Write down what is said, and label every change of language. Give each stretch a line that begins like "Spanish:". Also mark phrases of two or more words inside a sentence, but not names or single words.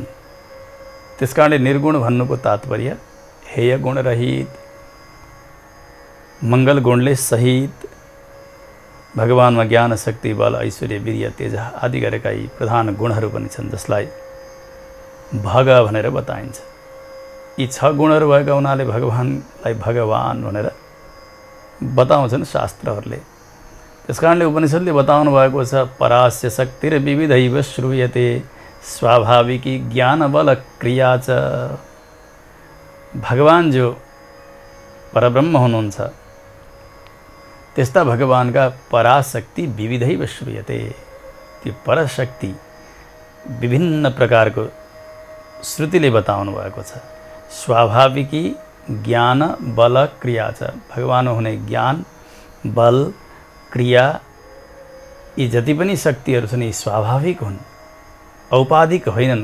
Nepali: त्यसकारणले निर्गुण भन्नुको तात्पर्य हेय गुण रहित, मङ्गल गुणले सहित भगवानमा ज्ञान शक्ति बल ऐश्वर्य वीर्य तेज आदि गरेका यी प्रधान गुणहरू पनि छन्, जसलाई भग भनेर बताइन्छ। यी 6 गुणहरू भएका हुनाले भगवानलाई भगवान भनेर बताउँछन् शास्त्रहरूले। त्यसकारणले उपनिषदले बताउनु भएको छ,
Sanskrit: परास्य शक्तिर विविधैव श्रूयते स्वाभाविकी ज्ञान बल क्रिया च।
Nepali: भगवान जो परब्रह्म हुनुहुन्छ त्यस्ता भगवानका पराशक्ति
Sanskrit: विविधैव श्रूयते।
Nepali: त्यो परशक्ति विभिन्न प्रकारको श्रुतिले बताउनु भएको छ। स्वाभाविकी ज्ञान बल क्रिया छ। भगवान हुने ज्ञान बल क्रिया यी जति पनि शक्तिहरू छन् यी स्वाभाविक हुन्, औपाधिक होइनन्।